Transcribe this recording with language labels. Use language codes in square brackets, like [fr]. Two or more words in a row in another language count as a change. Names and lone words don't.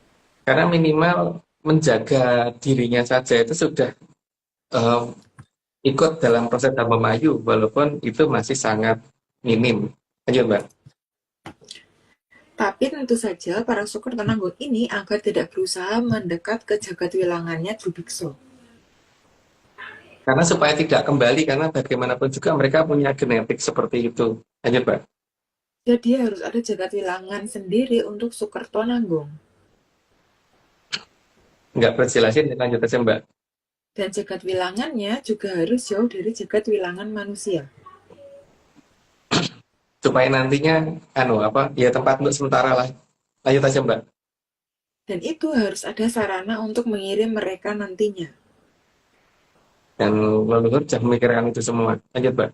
[id] Karena minimal menjaga dirinya saja itu sudah eh, ikut dalam proses Dharma Mayu, walaupun itu masih sangat minim. Lanjut, Mbak. Tapi tentu saja para Sukerto Nanggung ini agar tidak berusaha mendekat ke jagat wilangannya Drubikso. Karena supaya tidak kembali, karena bagaimanapun juga mereka punya genetik seperti itu. Lanjut, Mbak. Jadi harus ada jagat wilangan sendiri untuk Sukerto Nanggung. Nggak berjelasin, lanjut aja, Mbak. Dan jagat wilangannya juga harus jauh dari jagat wilangan manusia. Supaya nantinya, ya tempat untuk sementara lah. Lanjut aja, Mbak. Dan itu harus ada sarana untuk mengirim mereka nantinya. Dan leluhur jangan memikirkan itu semua. Lanjut, Mbak.